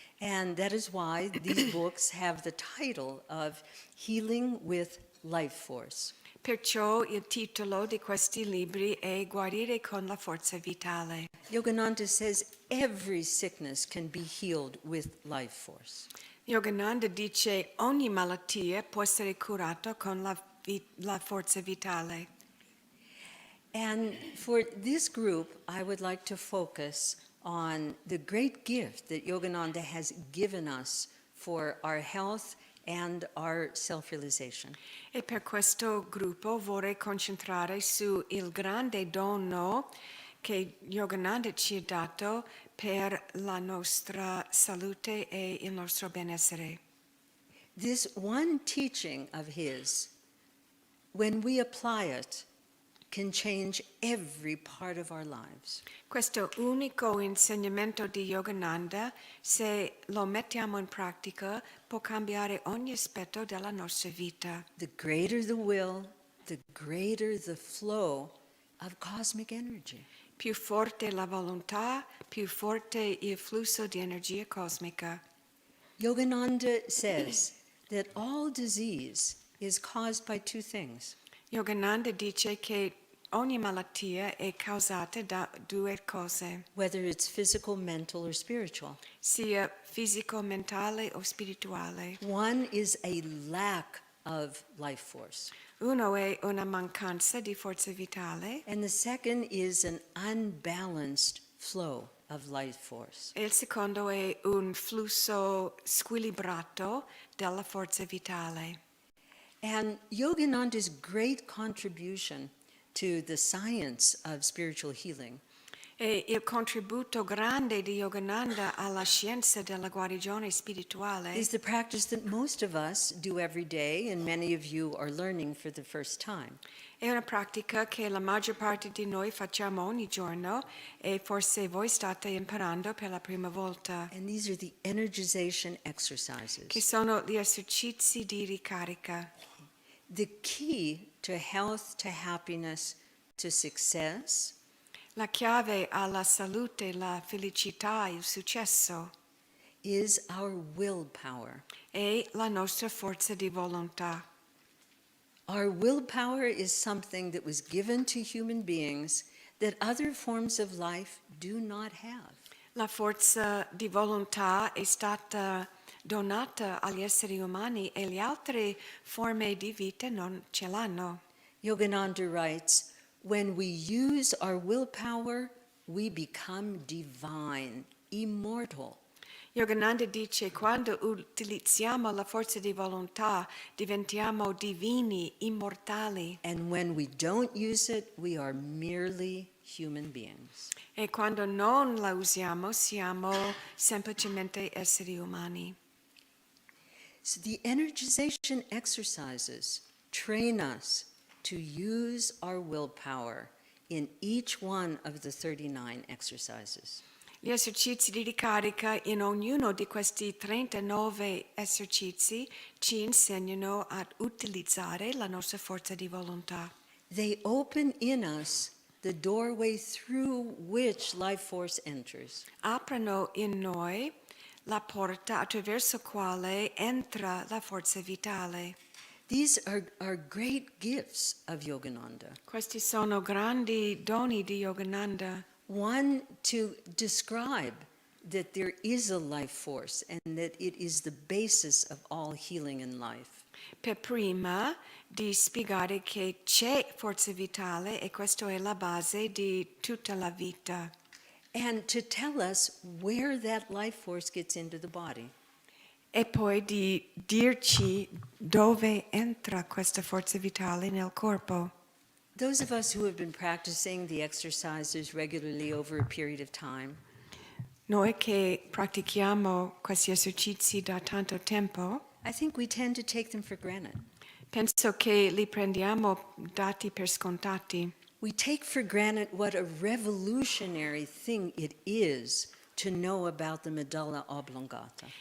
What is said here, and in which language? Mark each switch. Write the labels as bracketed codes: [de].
[en] And that is why these books have the title of Healing with Life Force. [it] Perciò il titolo di questi libri è Guarire con la forza vitale. [en] Yogananda says every sickness can be healed with life force. [it] Yogananda dice ogni malattia può essere curata con la forza vitale. [en] And for this group, I would like to focus on the great gift that Yogananda has given us for our health and our self-realization. [it] E per questo gruppo vorrei concentrare su il grande dono che Yogananda ci ha dato per la nostra salute e il nostro benessere. [en] This one teaching of his, when we apply it, can change every part of our lives. [it] Questo unico insegnamento di Yogananda, se lo mettiamo in pratica, può cambiare ogni aspetto della nostra vita. [en] The greater the will, the greater the flow of cosmic energy. [it] Più forte la volontà, più forte il flusso di energia cosmica. [en] Yogananda says that all disease is caused by two things. [it] Yogananda dice che ogni malattia è causata da due cose, [en] Whether it's physical, mental, or spiritual. [it] sia fisico, mentale o spirituale. [en] One is a lack of life force, [it] Uno è una mancanza di forza vitale [en] and the second is an unbalanced flow of life force. [it] e il secondo è un flusso squilibrato della forza vitale. [en] And Yogananda's great contribution to the science of spiritual healing [it] E il contributo grande di Yogananda alla scienza della guarigione spirituale [en] is the practice that most of us do every day, and many of you are learning for the first time. [it] è una pratica che la maggior parte di noi facciamo ogni giorno e forse voi state imparando per la prima volta, [en] And these are the energization [it] che [en] exercises. [it] sono gli esercizi di ricarica. [en] The key to health, to happiness, to success [it] La chiave alla salute, la felicità, il successo [en] is our willpower. [it] è la nostra forza di volontà. [en] Our willpower is something that was given to human beings that other forms of life do not have. [it] La forza di volontà è stata donata agli esseri umani e le altre forme di vita non ce l'hanno. [en] Yogananda writes, when we use our willpower, we become divine, immortal. [it] Yogananda dice quando utilizziamo la forza di volontà diventiamo divini, immortali [en] And when we don't use it, we are merely human beings. [it] e quando non la usiamo siamo semplicemente esseri umani. [en] So the energization exercises train us to use our willpower in each one of the 39 exercises. [it] Gli esercizi di ricarica in ognuno di questi 39 esercizi ci insegnano ad utilizzare la nostra forza di volontà. [en] They open in us the doorway through which life force enters. [it] Aprono in noi la porta attraverso quale entra la forza vitale. [en] These are great gifts of Yogananda. [it] Questi sono grandi doni di Yogananda. [en] One, to describe that there is a life force and that it is the basis of all healing in life. [it] Per prima di spiegare che c'è forza vitale e questo è la base di tutta la vita. [en] And to tell us where that life force gets into the body. [it] E poi di dirci dove entra questa forza vitale nel corpo. [en] Those of us who have been practicing the exercises regularly over a period of time, [it] Noi che pratichiamo questi esercizi da tanto tempo, [en] I think we tend to take them for granted. [it] penso che li prendiamo dati per scontati. [en] We take for granted what a revolutionary thing it is to know about the medulla oblongata.